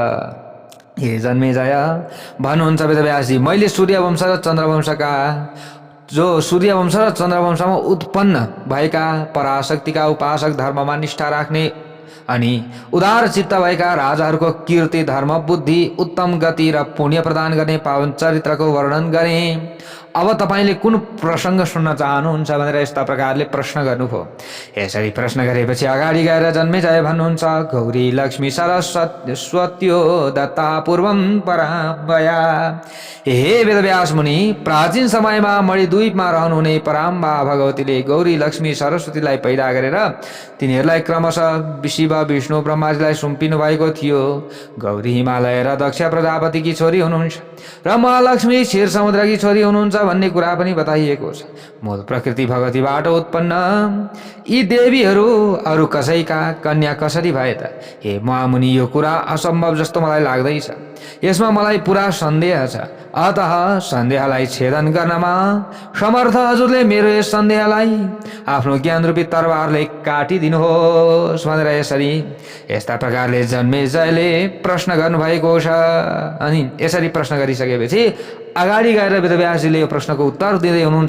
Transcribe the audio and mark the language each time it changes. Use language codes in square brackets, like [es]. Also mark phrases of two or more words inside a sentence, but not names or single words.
[ne] हे जन्मेजय, भन्नुहुन्छ वेदव्यासजी, मैले सूर्यवंश र चन्द्रवंशका जो सूर्यवंश र चन्द्रवंशमा उत्पन्न भएका पराशक्तिका उपासक धर्ममा निष्ठा राख्ने अनि उदार चित्त भएका राजाहरूको कीर्ति धर्म बुद्धि उत्तम गति र पुण्य प्रदान गर्ने पावन चरित्रको वर्णन गरे। अब तपाईले कुन प्रसङ्ग सुन्न चाहनुहुन्छ भनेर यस्ता प्रकारले प्रश्न गर्नुभयो। यसरी प्रश्न गरेपछि अगाडि गएर जन्मेजय भन्नुहुन्छ, [sa] गौरी लक्ष्मी सरस्वत्यो दत्ता पूर्वम पराम्बया। [ne] हे वेदव्यास मुनि, प्राचीन समयमा मणिद्वीपमा रहनुहुने पराम्बा भगवतीले गौरी लक्ष्मी सरस्वतीलाई पैदा गरेर तिनीहरूलाई क्रमशः शिव विष्णु ब्रह्माजीलाई सुम्पिनु भएको थियो। गौरी हिमालय र दक्ष प्रजापतिकी छोरी हुनुहुन्छ र महालक्ष्मी क्षीर समुद्रकी छोरी हुनुहुन्छ भन्ने कुरा पनि बताइएको छ। मूल प्रकृति भगवतीबाट उत्पन्न यी देवीहरू अरू कसैका कन्या कसरी भए त? हे महामुनि, यो कुरा असम्भव जस्तो मलाई लाग्दैछ। यसमा मलाई पुरा सन्देह छ। अतः सन्देहलाई छेदन गर्नमा समर्थ हजुरले मेरो यस सन्देहलाई आफ्नो ज्ञान रूपी तरबारले काटिदिनुहोस् भनेर यस्ता प्रकारले जन्मेजयले प्रश्न गर्नुभएको छ। अनि यसरी प्रश्न गरिसकेपछि अगाडि गएर वेदव्यासजीले यो प्रश्नको उत्तर दिँदै हुनुहुन्छ।